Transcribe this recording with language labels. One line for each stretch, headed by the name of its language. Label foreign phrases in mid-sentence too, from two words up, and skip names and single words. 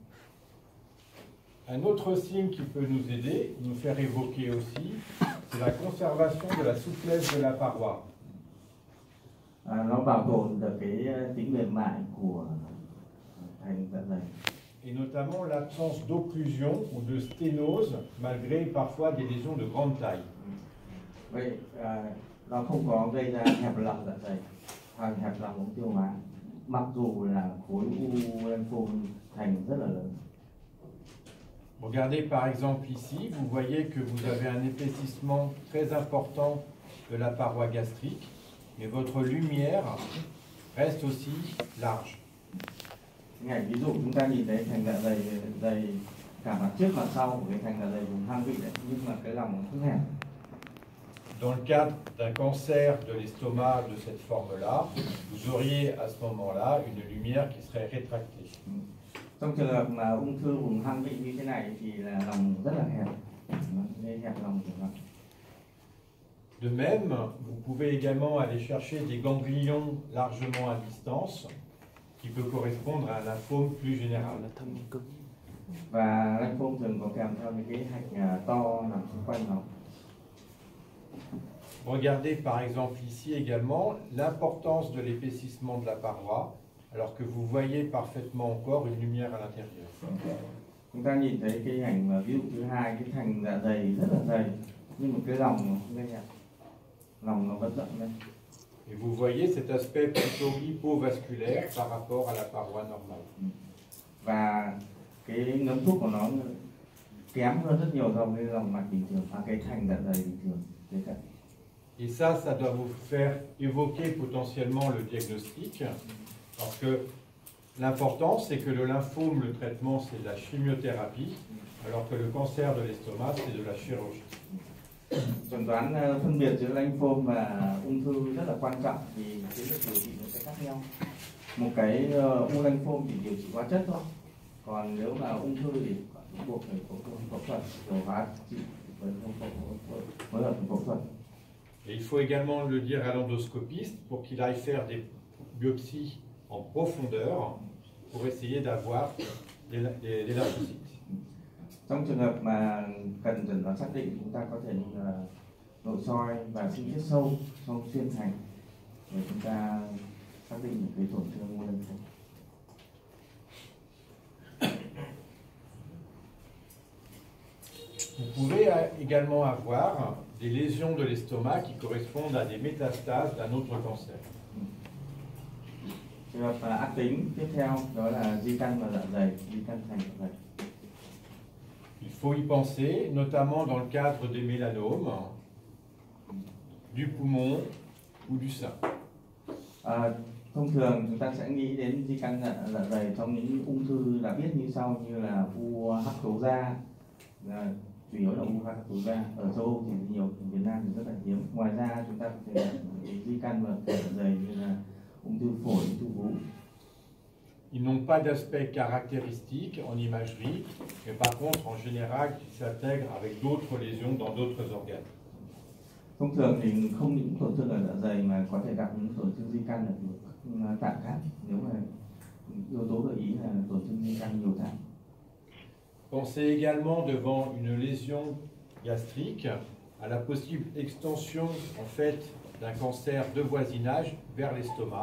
French: Un autre signe qui peut nous aider, nous faire évoquer aussi, c'est la conservation de la souplesse de la paroi.
Vietnamese: Nó bảo tồn được cái tính mềm mại của thành dạ dày.
French: Et notamment l'absence d'occlusion ou de sténose, malgré parfois des lésions de grande taille.
Vietnamese: Vậy nó không có gây ra hẹp lòng dạ dày hoặc hẹp lòng ống tiêu hóa, mặc dù là khối u lymphome thành rất là lớn.
French: Regardez par exemple ici, vous voyez que vous avez un épaississement très important de la paroi gastrique, mais votre lumière reste aussi large.
Vietnamese: Ngày ví dụ chúng ta nhìn thấy thành dạ dày cả mặt trước mặt sau của cái thành dạ dày vùng hang vị đấy, nhưng mà cái lòng rất hẹp.
French: Dans le cadre d'un cancer de l'estomac de cette forme-là, vous auriez à ce moment-là une lumière qui serait rétractée.
Vietnamese: Trong trường hợp mà ung thư vùng hang vị như thế này thì là lòng rất là hẹp, nên hẹp lòng của nó.
French: De même, vous pouvez également aller chercher des ganglions largement à distance, qui peut correspondre à un lymphome plus général.
Vietnamese: Và lymphome thường có kèm theo những cái hạch to nằm xung quanh nó.
French: Regardez par exemple ici également l'importance de l'épaississement de la paroi, alors que vous voyez parfaitement encore une lumière à l'intérieur.
Vietnamese: Chúng ta nhìn thấy cái ảnh mà ví dụ thứ hai, cái thành dạ dày rất là dày, nhưng mà cái lòng nó không gây hẹp, lòng nó vẫn rộng lên.
French: Et vous voyez cet aspect plutôt hypovasculaire par rapport à la paroi normale.
Vietnamese: Và cái ngấm thuốc của nó kém hơn rất nhiều so với lòng mạch bình thường, cái thành dạ dày bình thường.
French: Et ça doit vous faire évoquer potentiellement le diagnostic, parce que l'important, c'est que le lymphome, le traitement, c'est de la chimiothérapie, alors que le cancer de l'estomac, c'est de la chirurgie.
Vietnamese: Chẩn đoán phân biệt giữa lymphome và ung thư rất là quan trọng, vì cái việc điều trị nó sẽ khác nhau. Một cái u lymphome chỉ điều trị hóa chất thôi, còn nếu mà ung thư thì buộc phải phẫu thuật, rồi hóa trị với phẫu thuật.
French: Et il faut également le dire à l'endoscopiste pour qu'il aille faire des biopsies en profondeur pour essayer d'avoir des lymphocytes.
Vietnamese: Trong trường hợp mà cần chẩn đoán xác định, chúng ta có thể nội soi và sinh thiết sâu xuyên thành để chúng ta xác định được cái tổn thương u lymphome.
French: Vous pouvez également avoir des lésions de l'estomac qui correspondent à des métastases d'un autre cancer.
Vietnamese: Trường hợp ác tính tiếp theo đó là di căn vào dạ dày, di căn thành dạ dày.
French: Il faut y penser, notamment dans le cadre des mélanomes, du poumon ou du sein.
Vietnamese: Thông thường chúng ta sẽ nghĩ đến di căn dạ dày trong những ung thư đã biết như sau, như là u hắc tố da, chủ yếu là u hắc tố da. Ở châu Âu thì nhiều, ở Việt Nam thì rất là hiếm. Ngoài ra chúng ta có thể di căn vào dạ dày như là ung thư phổi, ung thư vú.
French: Ils n'ont pas d'aspect caractéristique en imagerie, mais par contre, en général, ils s'intègrent avec d'autres lésions dans d'autres organes.
Vietnamese: Thông thường thì không những tổn thương ở dạ dày mà có thể gặp những tổn thương di căn ở các tạng khác, nếu mà yếu tố gợi ý là tổn thương di căn nhiều tạng.
French: Pensez également devant une lésion gastrique à la possible extension en fait d'un cancer de voisinage vers l'estomac.